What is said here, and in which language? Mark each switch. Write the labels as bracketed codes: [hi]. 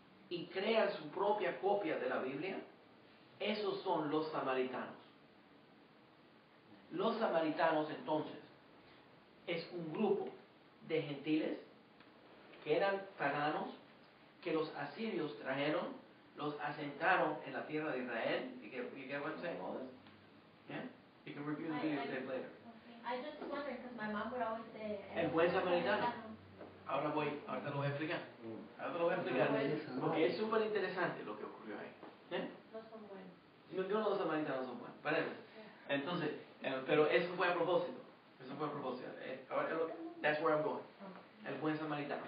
[es] Y crean su propia copia de la Biblia. Esos son los samaritanos. Los samaritanos entonces es un grupo de gentiles que eran paganos, que los asirios trajeron, los asentaron en la tierra de Israel. [en] You get what I'm saying, all this? Yeah? You can review the videotape later. I just wondered because my mom would always say. [es] El buen samaritano. Ahorita lo voy a explicar. Ahora lo voy a explicar. Porque es súper interesante lo que ocurrió ahí. ¿Eh? No son buenos. No, los samaritanos son buenos. Para entonces, pero eso fue a propósito. Eso fue a propósito. [en] That's where I'm going. [es] El buen samaritano.